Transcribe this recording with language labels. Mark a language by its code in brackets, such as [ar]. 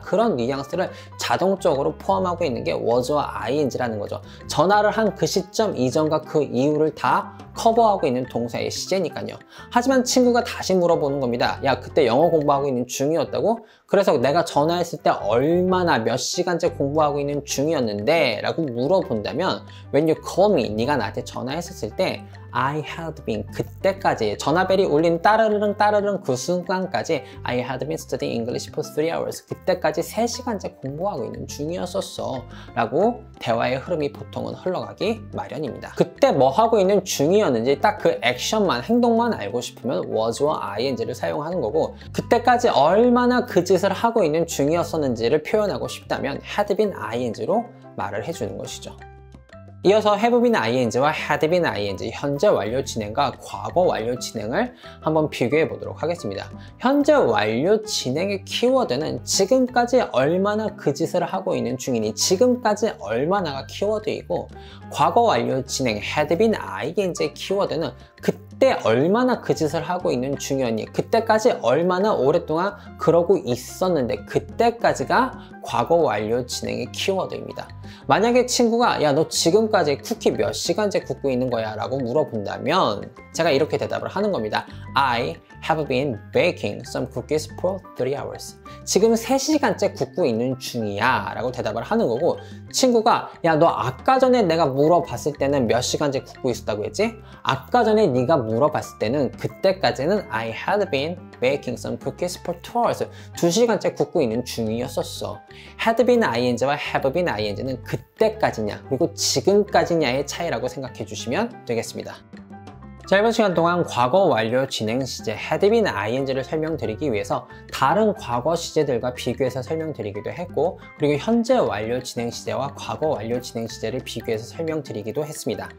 [ko] 그런 뉘앙스를 자동적으로 포함하고 있는 게 was와 ing라는 거죠. 전화를 한 그 시점 이전과 그 이후를 다 커버하고 있는 동사의 시제니까요. 하지만 친구가 다시 물어보는 겁니다. 야, 그때 영어 공부하고 있는 중이었다고? 그래서 내가 전화했을 때 얼마나 몇 시간째 공부하고 있는 중이었는데? 라고 물어본다면 [en] When you call me, [ko] 네가 나한테 전화했었을 때 [en] I had been, [ko] 그때까지 전화벨이 울린 따르릉 따르릉 그 순간까지 [en] I had been studying English for 3 hours. [ko] 그때까지 3시간째 공부하고 있는 중이었었어 라고 대화의 흐름이 보통은 흘러가기 마련입니다. 그때 뭐 하고 있는 중이었는지 딱 그 액션만, 행동만 알고 싶으면 was와 ing를 사용하는 거고 그때까지 얼마나 그 짓을 하고 있는 중이었었는지를 표현하고 싶다면 had been ing로 말을 해주는 것이죠. 이어서 have been ing와 had been ing, 현재 완료 진행과 과거 완료 진행을 한번 비교해 보도록 하겠습니다. 현재 완료 진행의 키워드는 지금까지 얼마나 그 짓을 하고 있는 중이니 지금까지 얼마나가 키워드이고 과거 완료 진행 had been ing의 키워드는 그때 얼마나 그 짓을 하고 있는 중이었니? 그때까지 얼마나 오랫동안 그러고 있었는데 그때까지가 과거 완료 진행의 키워드입니다. 만약에 친구가 야, 너 지금까지 쿠키 몇 시간째 굽고 있는 거야? 라고 물어본다면 제가 이렇게 대답을 하는 겁니다. [en] I have been baking some cookies for 3 hours. [ko] 지금 3시간째 굽고 있는 중이야 라고 대답을 하는 거고 친구가 야, 너 아까 전에 내가 물어봤을 때는 몇 시간째 굽고 있었다고 했지? 아까 전에 네가 물어봤을 때는 그때까지는 [en] I had been baking some cookies for 2 hours. [ko] 2시간째 굽고 있는 중이었었어. had been ing와 have been ing는 그때까지냐 그리고 지금까지냐의 차이라고 생각해 주시면 되겠습니다. 짧은 시간 동안 과거 완료 진행 시제 had been ing를 설명드리기 위해서 다른 과거 시제들과 비교해서 설명드리기도 했고 그리고 현재 완료 진행 시제와 과거 완료 진행 시제를 비교해서 설명드리기도 했습니다.